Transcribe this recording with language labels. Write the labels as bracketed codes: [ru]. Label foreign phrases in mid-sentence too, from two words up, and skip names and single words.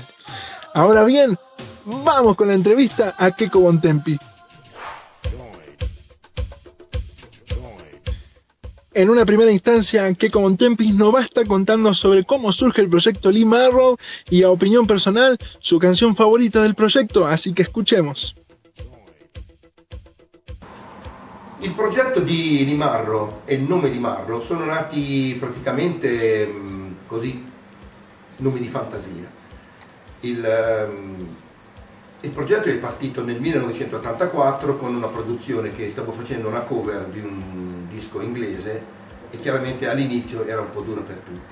[es] Ahora bien, vamos con la entrevista a Checco Bontempi. En una primera instancia, Checco Bontempi nos va a estar contando sobre cómo surge el proyecto Lee Marrow y, a opinión personal, su canción favorita del progetto, así che escuchemos. [it] Il progetto di Lee Marrow e il nome Lee Marrow sono nati praticamente così, nomi di fantasia. Il progetto è partito nel 1984 con una produzione che stavo facendo una cover di un disco inglese e chiaramente all'inizio era un po' duro per tutti.